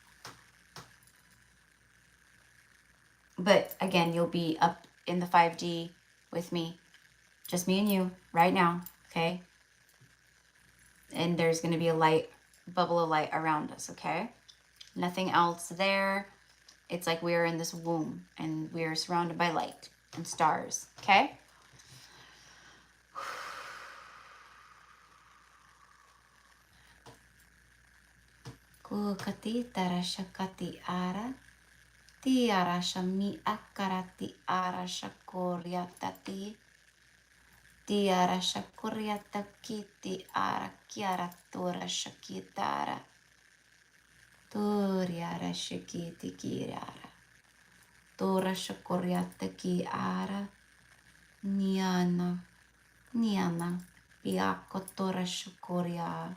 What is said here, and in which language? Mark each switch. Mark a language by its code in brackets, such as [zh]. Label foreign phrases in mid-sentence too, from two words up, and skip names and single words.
[en] But again, you'll be up in the 5D with me. Just me and you right now. Okay. And there's going to be a bubble of light around us. Okay. Nothing else there. It's like we're in this womb and we're surrounded by light and stars. Okay. Kukati tarashakati ara. Tiara shami akarati ara shakoriatati. Tiara shakoriata kiti ara kiara tora shakitara. Toriara shakiti kirara. Tora shakoriata ki ara. Niana. Piako tora shakoria.